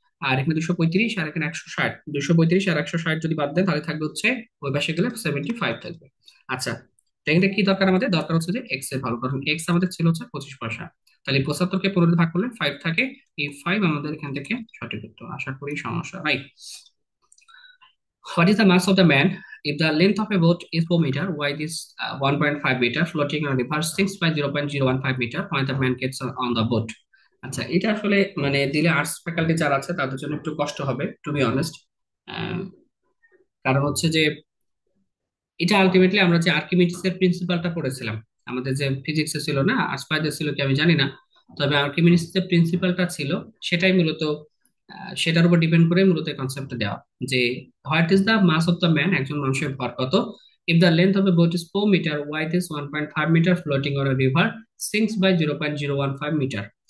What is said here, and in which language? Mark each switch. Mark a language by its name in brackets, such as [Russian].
[Bangla] আর এখানে 235 আর এখানে 160, 235 আর 160 যদি বাদ দেন তাহলে থাকবে হচ্ছে, ওই পাশে গেলে 75 থাকবে। আচ্ছা, তো এখানে কি দরকার, আমাদের দরকার হচ্ছে যে এক্স এর ভালো, কারণ এক্স আমাদের ছিল হচ্ছে 25 পয়সা। তাহলে 75কে 15 দিয়ে ভাগ করলে 5 থাকে, এই 5 আমাদের এখান থেকে সঠিক উত্তর। আশা করি সমস্যা নাই। [English] What is the mass of the man? If the length of a boat is 4 meter, wide is 1.5 meter, floating on a river sinks by 0.015 meter when the man gets on the boat. [Bangla] আচ্ছা এটা আসলে মানে দিলে arts faculty যারা আছে তাদের জন্য একটু কষ্ট হবে, [English] To be honest. [Bangla] কারণ হচ্ছে যে এটা আলটিমেটলি আমরা যে আর্কিমিডিস এর প্রিন্সিপালটা পড়েছিলাম, আমাদের যে ফিজিক্সে ছিল না, আসপাইদের ছিল কি আমি জানি না, তবে আর্কিমিডিস যে প্রিন্সিপালটা ছিল সেটাই মূলত সেটার উপর ডিপেন্ড করে মূলত কনসেপ্টটা দেওয়া, যে [English] what is the mass of the man, [Bangla] একজন মানুষের ভর কত, [English] If the length of a boat is 4 metre, wide is 1.5 metre, floating on a river, sinks by 0.015 metre.